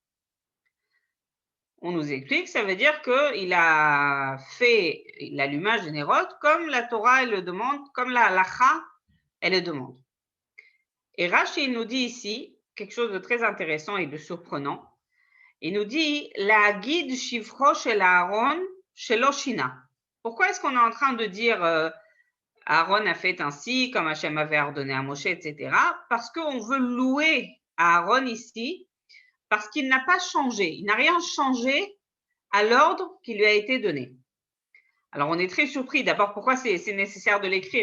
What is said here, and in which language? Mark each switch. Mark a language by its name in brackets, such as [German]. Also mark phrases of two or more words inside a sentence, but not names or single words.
[French] On nous explique, ça veut dire qu'il a fait l'allumage des nérotes comme la Torah elle le demande, comme la halacha elle le demande. Et Rashi nous dit ici quelque chose de très intéressant et de surprenant. Il nous dit la guide [Hebrew] שבחו של אהרן שלא שינה. [French] Pourquoi est-ce qu'on est en train de dire Aaron a fait ainsi, comme Hachem avait ordonné à Moshe, etc. Parce qu'on veut louer Aaron ici, parce qu'il n'a pas changé, il n'a rien changé à l'ordre qui lui a été donné. Alors, on est très surpris. D'abord, pourquoi c'est nécessaire de l'écrire?